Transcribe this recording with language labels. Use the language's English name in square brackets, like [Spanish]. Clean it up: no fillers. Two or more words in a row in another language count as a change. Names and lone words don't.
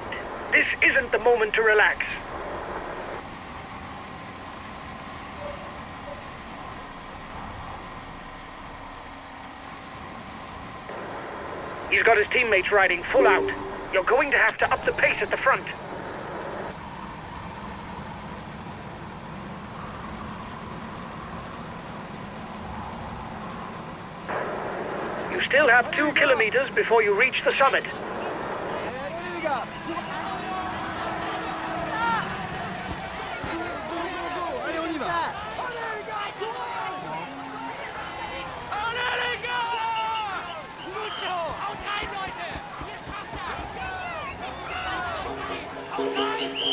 [English] This isn't the moment to relax. He's got his teammates riding full out. You're going to have to up the pace at the front. You still have 2 kilometers before you reach the summit. [French] Allez, les gars. [German] Gut so. Haut rein, Leute. Ihr schafft das. Haut rein.